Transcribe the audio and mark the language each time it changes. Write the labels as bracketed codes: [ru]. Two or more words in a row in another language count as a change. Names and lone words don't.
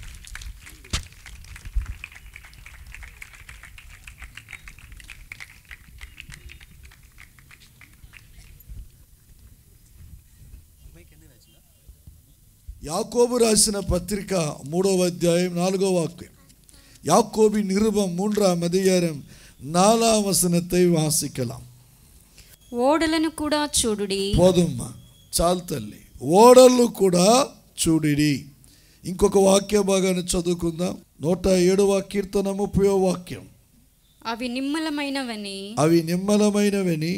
[te] యాకోబు రాసిన పత్రిక 3వ అధ్యాయం 4వ వాక్యం. [ta] யாக்கோபி நிருபம் 3ஆம் அதிகாரம் 4ஆம் வசனத்தை வாசிக்கலாம். [te] ఓడలను కూడా చూడుడి. పోదమ్మా, చాలు తల్లి. ఓడలు కూడా చూడిడి. ఇంకొక వాక్య భాగాన్ని చదువుకుందాం. 107వ కీర్తన 30వ వాక్యం. అవి నిమ్మలమైనవని